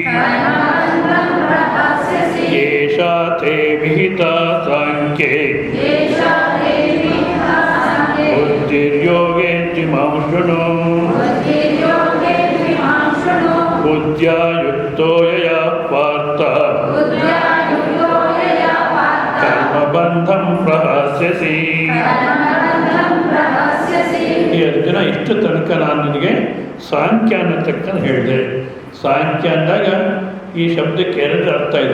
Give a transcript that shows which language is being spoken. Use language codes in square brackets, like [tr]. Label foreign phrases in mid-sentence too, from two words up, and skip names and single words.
[sa] ಏಷಾ ತೇ ವಿಹಿತಾ ಸಾಂಖ್ಯೇ ಬುದ್ಧಿರ್ಯೋಗೇತಿ ಮಾಂ ಶೃಣು ಬುದ್ಧ್ಯಾ ಯುಕ್ತೋ ಯಯಾ ಪಾರ್ಥ ಕರ್ಮಬಂಧಂ ಪ್ರಹಾಸ್ಯಸಿ. [kn] ಈ ಅರ್ಜುನ ಇಷ್ಟು ತನಕ ನಾನು ನಿನಗೆ ಸಾಂಖ್ಯ ಅನ್ನತಕ್ಕಂಥ ಹೇಳಿದೆ. ಸಾಂಖ್ಯ ಅಂದಾಗ ಈ ಶಬ್ದಕ್ಕೆ ಎರಡು ಅರ್ಥ ಇದೆ.